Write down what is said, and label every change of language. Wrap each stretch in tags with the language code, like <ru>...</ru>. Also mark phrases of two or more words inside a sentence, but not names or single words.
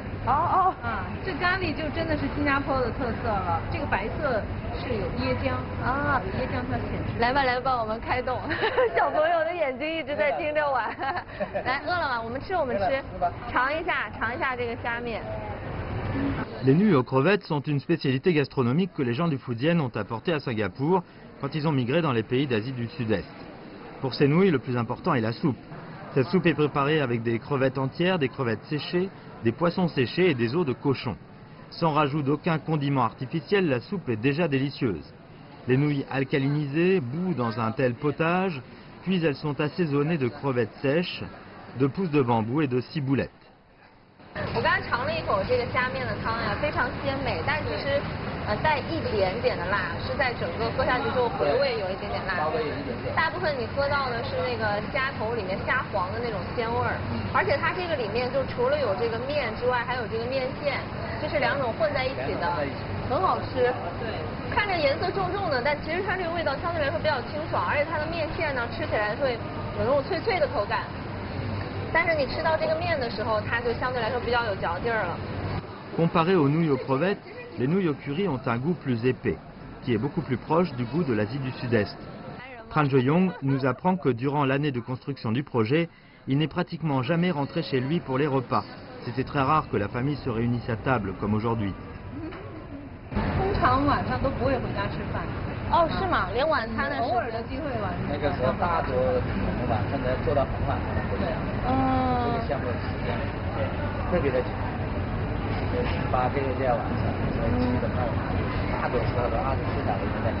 <zh>这咖喱就真的是新加坡的特色了。这个白色是有椰浆啊，有椰浆它显示。来吧来吧，我们开动。小朋友的眼睛一直在盯着我。来，饿了吗？我们吃，尝一下这个虾面。</zh> <fr>Les nouilles aux crevettes sont une spécialité gastronomique que les gens du Fujian ont apportée à Singapour quand ils ont migré dans les pays d'Asie du Sud-Est. Pour ces nouilles, le plus important est la soupe. Cette soupe est préparée avec des crevettes entières, des crevettes séchées, des poissons séchés et des os de cochon. Sans rajout d'aucun condiment artificiel, la soupe est déjà délicieuse. Les nouilles alcalinisées bouent dans un tel potage, puis elles sont assaisonnées de crevettes sèches, de pousses de bambou et de ciboulettes.</fr> <zh>我刚刚口这个虾面的汤呀，非常鲜美，但其实带一点点的辣，是在整个喝下去之后回味有一点点辣。稍微有一点点。大部分你喝到的是那个虾头里面虾黄的那种鲜味儿，而且它这个里面就除了有这个面之外，还有这个面线，这是两种混在一起的，很好吃。对，看着颜色重重的，但其实它这个味道相对来说比较清爽，而且它的面线呢吃起来会有那种脆脆的口感。但是你吃到这个面的时候，它就相对来说比较有嚼劲儿了。</zh> <fr>Comparé aux nouilles aux crevettes, les nouilles au curry ont un goût plus épais, qui est beaucoup plus proche du goût de l'Asie du Sud-Est. Tran Jo-young nous apprend que durant l'année de construction du projet, il n'est pratiquement jamais rentré chez lui pour les repas. C'était très rare que la famille se réunisse à table comme aujourd'hui.</fr> <zh>通常晚上都不会回家吃饭。哦，是吗？连晚餐的时候偶尔的机会晚上。那个时候大多我们晚上都要做到很晚才能回家。这个项目的时间特别的紧，8个月就要完成，所以基本上我们大多时候都24小时都在。</zh>